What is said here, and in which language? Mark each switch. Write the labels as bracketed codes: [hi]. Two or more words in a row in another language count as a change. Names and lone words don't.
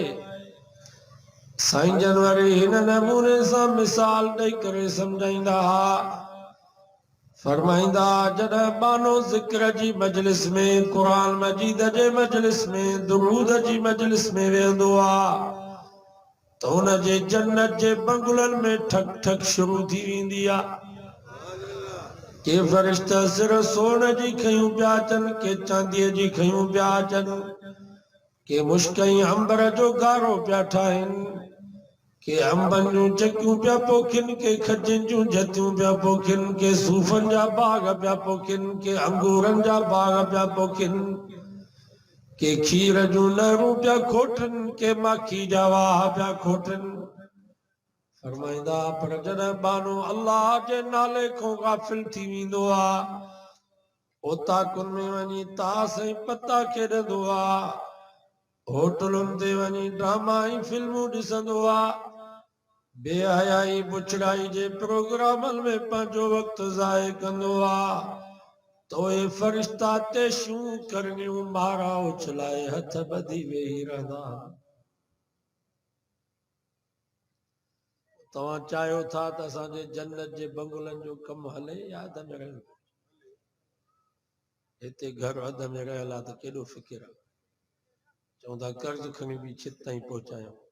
[sd] साईं जनवरी हिन नमूने सां मिसाल ॾेई करे सम्झाईंदा हा, फरमाईंदा जॾहिं बानो ज़िक्र जी मजलिस में, क़ुरान मजीद जे मजलिस में, दुरूद जी मजलिस में वेहंदो आहे त उन जे जन्नत जे बंगलनि में ठक ठक शुरू थी वेंदी आहे। के फरिश्ता सिर सोन जी खयूं पिया अचनि, के चांदीअ जी खयूं पिया अचनि, के मुश्कई अंबर जो गारो पिया ठाहिनि, के अंबनि जूं चकियूं पिया पोखिनि, के खजनि जूं जतियूं पिया पोखिनि, के सूफ़नि जा बाग पिया पोखिनि, के अंगूरनि जा बाग पिया पोखिनि, के खीर जूं नहरूं पिया खोटनि, के माखी जा वाह पिया खोटनि। फरमाईंदा पर जॾहिं बानो अल्लाह जे नाले खां गाफ़िल थी वेंदो आहे, ओताकुनि में वञी तास ऐं पता खेॾंदो आहे, होटलुनि ते वञी ड्रामा ऐं फिल्मूं ॾिसंदो आहे, बेहयाई बुछड़ाई जे प्रोग्रामनि में पंहिंजो वक़्तु ज़ाय कंदो आहे, तो ये फरिश्ता तेशूं करनियूं मारा उछलाए हथ ॿधी वेही रहंदा। तव्हां चाहियो था त असांजे जन्नत जे बंगलनि जो कमु हले या अध में रहे? हिते घर अध में रहियल आहे त केॾो फ़िकिर आहे, चवंदा कर्ज़ खणी बि छित ताईं पहुचायूं।